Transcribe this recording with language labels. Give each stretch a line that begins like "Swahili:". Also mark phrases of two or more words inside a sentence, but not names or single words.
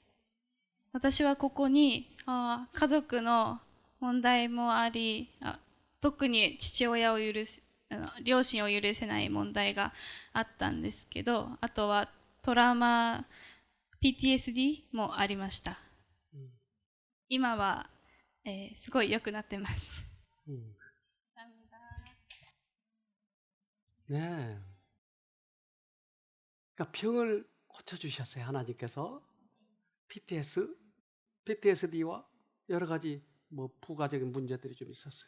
Japanese: 私はここに家族の問題もあり、特に両親を許せない問題があったんですけど、あとはトラウマ PTSD もありました。今は、すごい良くなってます。
Korean: 네. 그러니까 병을 고쳐주셨어요. 하나님께서. PTSD와 여러 가지 뭐 부가적인 문제들이 좀 있었어요.